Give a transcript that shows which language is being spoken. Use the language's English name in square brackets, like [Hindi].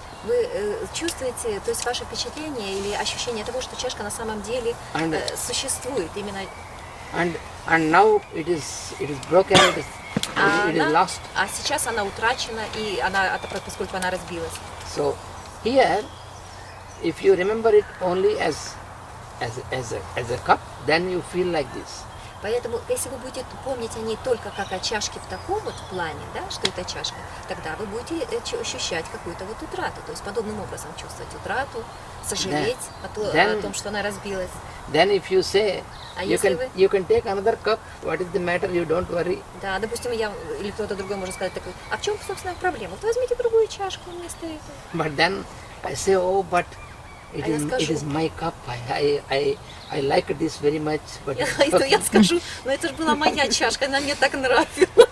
[Russian] вы чувствуете, то есть ваше впечатление или ощущение того, что чашка на самом деле существует именно. [English] and now it is broken, it is lost. [Russian] А сейчас она утрачена, и она, поскольку она разбилась. [English] So here, if you remember it only as a cup, then you feel like this. [Russian] Поэтому, если вы будете помнить о ней только как о чашке в таком вот плане, да, что это чашка, тогда вы будете ощущать какую-то вот утрату, то есть подобным образом чувствовать утрату, сожалеть о том, что она разбилась. [English] Then if you say, [Russian] если [English] you can take another cup, what is the matter, you don't worry. [Russian] Да, допустим, я или кто-то другой может сказать такой, а в чем, собственно, проблема? Вот возьмите другую чашку вместо этого. [English] But then I say, oh, but it is my cup, I like this very much. But [Russian] Я скажу, но это же была моя чашка, она мне так нравилась.